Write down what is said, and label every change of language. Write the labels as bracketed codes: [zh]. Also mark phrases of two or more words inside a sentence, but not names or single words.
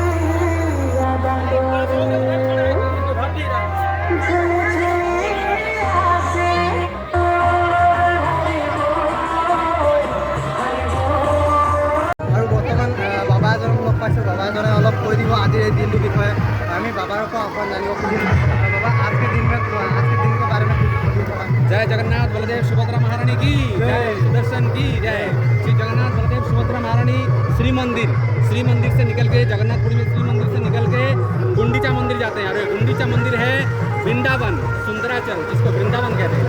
[as] আৰু বৰ্তমান বাবা এজনক লগ পাইছোঁ। বাবা এজনে অলপ কৈ দিব আজিৰ এই দিনটোৰ বিষয়ে। আমি বাবাৰ পৰা অকণ জানিব খুজিম। [hi] बाबा आज के दिन के बारे में कुछ बोलिए थोड़ा। जय जगन्नाथ बलदेव सुभद्रा महारानी की जय, सुदर्शन की जय। श्री जगन्नाथ बलदेव सुभद्रा महारानी श्री मंदिर से निकल के जगन्नाथपुरी में श्री मंदिर से निकल के गुंडीचा मंदिर जाते हैं। अरे गुंडीचा मंदिर है वृंदावन, सुंदराचल, जिसको वृंदावन कहते हैं।